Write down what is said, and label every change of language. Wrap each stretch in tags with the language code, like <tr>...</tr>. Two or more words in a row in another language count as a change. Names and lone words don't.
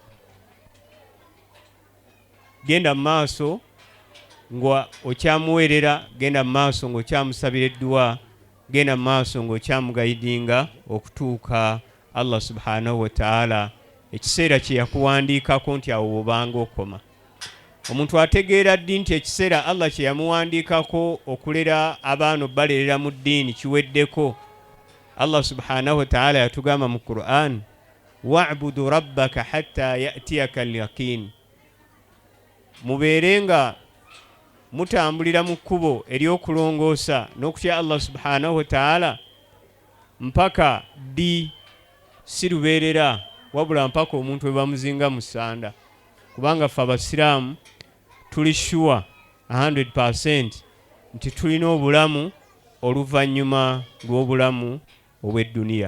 <lg>Genda mu maaso nga okyamuweerera, genda mu maaso ng'okyamusabira edduwa, genda mu maaso ng'okyamugayidinga okutuuka</lg> <ar>الله سبحانه وتعالى</ar> <lg>ekiseera kye yakuwandiikako nti awo obanga okoma. Omuntu ategeera ddi nti ekiseera Allah kye yamuwandiikako okulera abaana balerera mu ddiini kiweddeko.</lg> <ar>الله سبحانه وتعالى</ar> <lg>yatugamba mu Qur'an,</lg> <ar>واعبد ربك حتى يأتيك اليقين.</ar> <lg>Mubeerenga mutambulira mu kkubo ery'okulongoosa n'okutya</lg> <ar>الله سبحانه وتعالى</ar> <lg>mpaka ddi, si lubeerera wabula mpaka omuntu we bamuzinga mu ssanda. Kubanga ffe abasiraamu tuli sure 100% nti tulina obulamu oluvannyuma lw'obulamu obw'edduniya.</lg>